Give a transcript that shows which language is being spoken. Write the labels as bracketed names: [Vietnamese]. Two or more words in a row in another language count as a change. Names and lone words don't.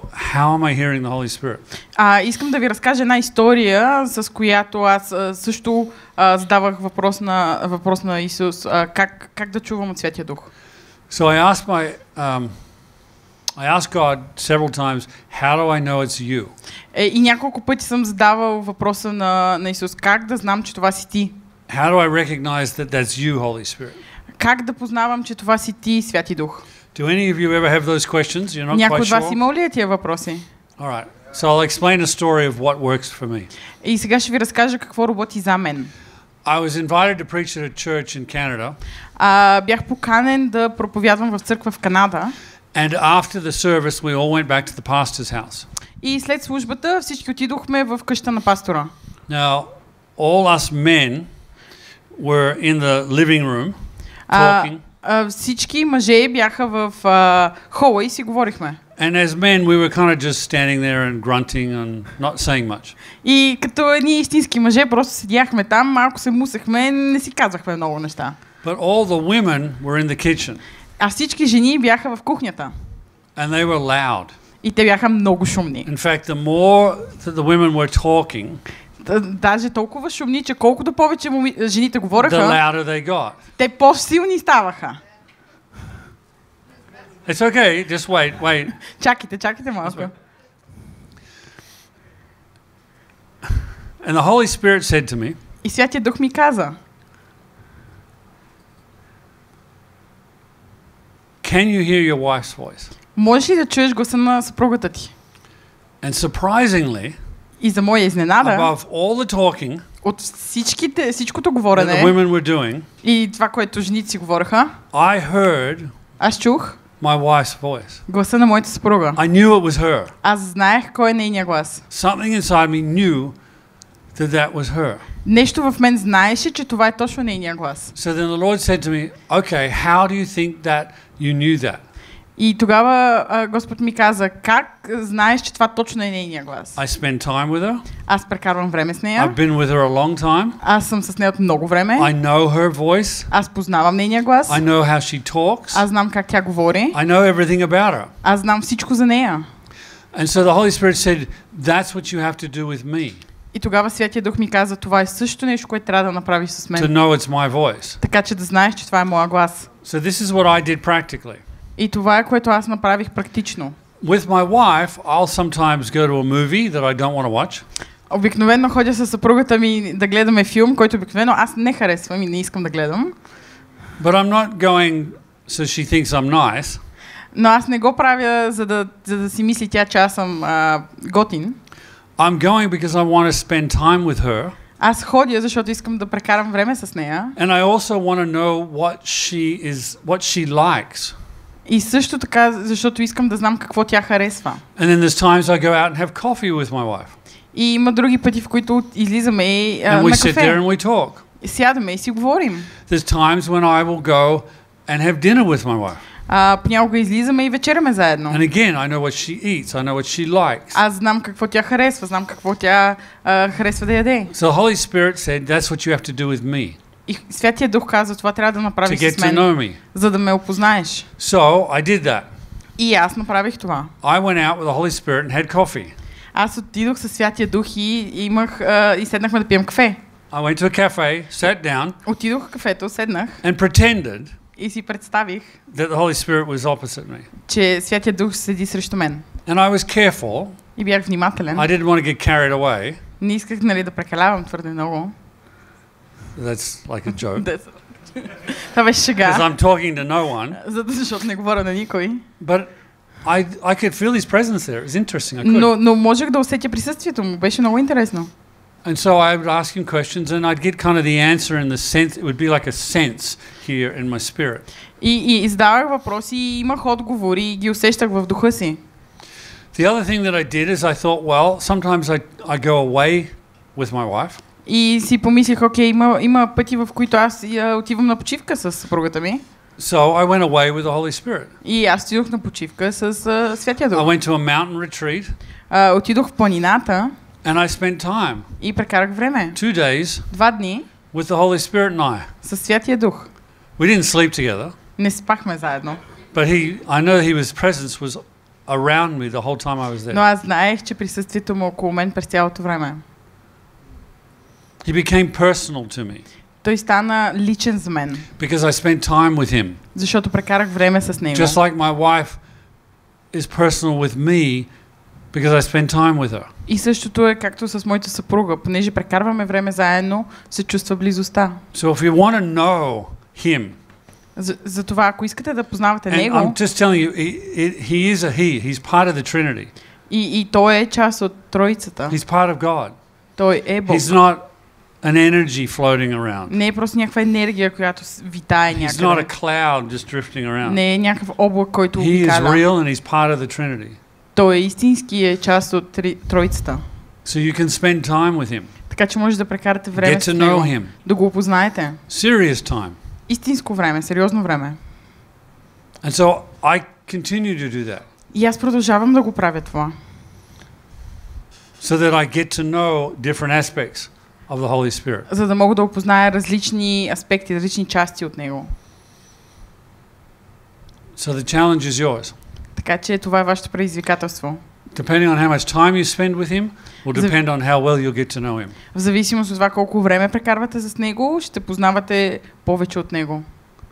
[English] how am I hearing the Holy Spirit? [Bulgarian] Искам да ви разкажа една история, с която аз също задавах въпрос на Исус, как да чувам от Святия Дух. [English] So I asked God several times, how do I know it's you? [Bulgarian] И няколко пъти съм задавал въпроса на Исус, как да знам, че това си ти? [English] How do I recognize that that's you, Holy Spirit? [Bulgarian] Как да познавам, че това си ти, Святи Дух? [English] Do any of you ever have those questions? You're not [Bulgarian] Някой [English] quite [Bulgarian] от вас [English] sure? [Bulgarian] имал ли тия въпроси? [English] All right. So I'll explain a story of what works for me. [Bulgarian] И сега ще ви разкажа какво работи за мен. [English] I was invited to preach at a church in Canada. [Bulgarian] Бях поканен да проповядвам в църква в Канада. [English] And after the service we all went back to the pastor's house. [Bulgarian] И след службата всички отидохме в къща на пастора. [English] Now all us men were in the living room talking. [Bulgarian] Всички мъже бяха в хола и си говорихме. [English] And as men we were kind of just standing there and grunting and not saying much. [Bulgarian] И като едни истински мъже просто седяхме там, малко се мусехме, не си казахме много неща. [English] But all the women were in the kitchen. [Bulgarian] А всички жени бяха в кухнята. [English] And they were loud. [Bulgarian] И те бяха много шумни. [English] In fact, the more that the women were talking, [Bulgarian] даже толкова шумни, че колкото повече жените говореха, [English] the louder they got. [Bulgarian] Те по-силни ставаха. [English] It's okay, just wait. [Bulgarian] Чакайте малко. [English] And the Holy Spirit said to me, [Bulgarian] и Святия Дух ми каза, [English] can you hear your wife's voice? [Bulgarian] Можеш ли да чуеш гласа на съпругата ти? [English] And surprisingly, [Bulgarian] и за моя изненада, [English] above all the talking, [Bulgarian] от всичкото говорене, [English] that the women were doing, [Bulgarian] и това, което жените си говореха, [English] I heard [Bulgarian] аз чух [English] my wife's voice. [Bulgarian] Гласа на моята съпруга. [English] I knew it was her. [Bulgarian] Аз знаех кой е нейният глас. [English] Something inside me knew that was her. [Bulgarian] Нещо в мен знаеше, че това е точно нейният глас. [English] So then the Lord said to me, okay, how do you think that you knew that? [Bulgarian] И тогава Господ ми каза, как знаеш, че това точно е нейният глас? [English] I spend time with her. [Bulgarian] Аз прекарвам време с нея. [English] I've been with her a long time. [Bulgarian] Аз съм с нея от много време. [English] I know her voice. [Bulgarian] Аз познавам нейния глас. [English] I know how she talks. [Bulgarian] Аз знам как тя говори. [English] I know everything about her. [Bulgarian] Аз знам всичко за нея. [English] And so the Holy Spirit said, that's what you have to do with me. [Bulgarian] И тогава Святия Дух ми каза, това е също нещо, което трябва да направиш с мен. [English] To know it's my voice. [Bulgarian] Така че да знаеш, че това е моя глас. [English] So this is what I did practically. [Bulgarian] И това е, което аз направих практично. [English] With my wife, I'll sometimes go to a movie that I don't want to watch. [Bulgarian] Обикновено ходя със съпругата ми да гледаме филм, който обикновено аз не харесвам и не искам да гледам. [English] But I'm not going so she thinks I'm nice. [Bulgarian] Но аз не го правя, за да си мисли тя, че аз съм готин. [English] I'm going because I want to spend time with her. [Bulgarian] Аз ходя, защото искам да прекарам време с нея. [English] And I also want to know what she likes. [Bulgarian] И също така, защото искам да знам какво тя харесва. [English] And then there's times I go out and have coffee with my wife. [Bulgarian] И има други пъти, в които излизаме и [English] and we [Bulgarian] на [English] sit [Bulgarian] кафе. [English] there and we talk. [Bulgarian] Сядаме и си говорим. [English] There's times when I will go and have dinner with my wife. [Bulgarian] Понякога излизаме и вечеряме заедно. [English] And again, I know what she eats, I know what she likes. [Bulgarian] Аз знам какво тя харесва, знам какво тя харесва да яде. [English] So the Holy Spirit said, that's what you have to do with me. [Bulgarian] И Святия Дух каза, това трябва да направиш [English] to get [Bulgarian] с мен, [English] to know me. [Bulgarian] за да ме опознаеш. [English] So I did that. [Bulgarian] И аз направих това. [English] I went out with the Holy Spirit and had coffee. [Bulgarian] Аз отидох със Святия Дух и седнахме да пием кафе. [English] I went to a cafe, sat down. [Bulgarian] Отидох в кафето, седнах. [English] And pretended [Bulgarian] и си представих, [English] that the Holy Spirit was opposite me. [Bulgarian] че Святия Дух седи срещу мен. [English] And I was careful. [Bulgarian] И бях внимателен. [English] I didn't want to get carried away. [Bulgarian] Не исках, да прекалявам твърде много. [English] That's like a joke. [Bulgarian] Това беше шега. [English] Because I'm talking to no one. [Bulgarian] Защото не говоря на никой. [English] But I could feel his presence there. It was interesting. I could. [Bulgarian] Но можех да усетя присъствието му. Беше много интересно. [English] And so I would ask him questions and I'd get kind of the answer in the sense, it would be like a sense here in my spirit. [Bulgarian] И задавах въпроси и имах отговори и ги усещах в духа си. [English] The other thing that I did is I thought, well, sometimes I go away with my wife. [Bulgarian] И си помислих, окей, има пъти, в които аз отивам на почивка с съпругата ми. [English] So I went away with the Holy Spirit. [Bulgarian] И аз отидох на почивка с Святия Дух. [English] I went to a mountain retreat. [Bulgarian] Отидох в планината. [English] And I spent time. [Bulgarian] И прекарах време. [English] 2 days. [Bulgarian] 2 дни. [English] With the Holy Spirit and I. [Bulgarian] Със Святия Дух. [English] We didn't sleep together. [Bulgarian] Не спахме заедно. [English] But I know his presence was around me the whole time I was there. [Bulgarian] Но аз знаех, че присъствието му около мен през цялото време. [English] He became personal to me. [Bulgarian] Той стана личен за мен. [English] Because I spent time with him. [Bulgarian] Защото прекарах време с него. [English] Just like my wife is personal with me because I spend time with her. [Bulgarian] И същото е както с моята съпруга, понеже прекарваме време заедно, се чувства близостта. [English] So if you want to know him, [Bulgarian] за това, ако искате да познавате него, [English] I'm just telling you, he is a he. He's part of the Trinity. [Bulgarian] И той е част от Троицата. [English] He's part of God. [Bulgarian] Той е Бог. [English] He's not an energy floating around. [Bulgarian] Не е просто някаква енергия, която витае някъде. [English] He's not a cloud just drifting around. [Bulgarian] Не е някакъв облак, който [English] He [Bulgarian] обикаля. [English] is real and he's part of the Trinity. [Bulgarian] Той е истински и е част от Троицата. [English] So you can spend time with him. [Bulgarian] Така че може да прекарате време [English] Get [Bulgarian] с [English] to [Bulgarian] него. [English] know him. [Bulgarian] Да го опознаете. [English] Serious time. [Bulgarian] Истинско време, сериозно време. [English] And so I continue to do that. [Bulgarian] И аз продължавам да го правя това. [English] So that I get to know different aspects of the Holy Spirit. [Bulgarian] За да мога да опозная различни аспекти, различни части от него. [English] So the challenge is yours. [Bulgarian] Така че това е вашето предизвикателство. [English] Depending on how much time you spend with him will depend on how well you'll get to know him. [Bulgarian] В зависимост от това колко време прекарвате с него, ще познавате повече от него.